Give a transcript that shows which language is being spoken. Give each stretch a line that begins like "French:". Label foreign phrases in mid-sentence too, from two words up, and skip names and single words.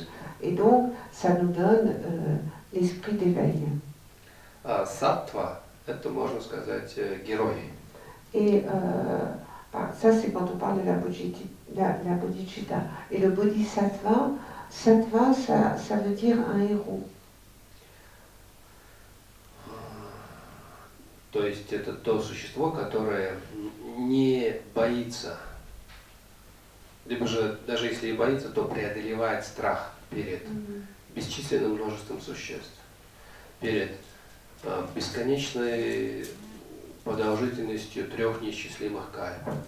French: Et donc, ça nous donne l'esprit d'éveil.
Russian: Sattva, это, можно сказать, герой.
French: Et ça, c'est quand on parle de la bodhicitta. Et le bodhisattva, sattva, ça veut dire un héros.
Russian: То есть это то существо, которое не боится, либо же даже если и боится, то преодолевает страх перед бесчисленным множеством существ, перед бесконечной продолжительностью 3 неисчислимых кальп.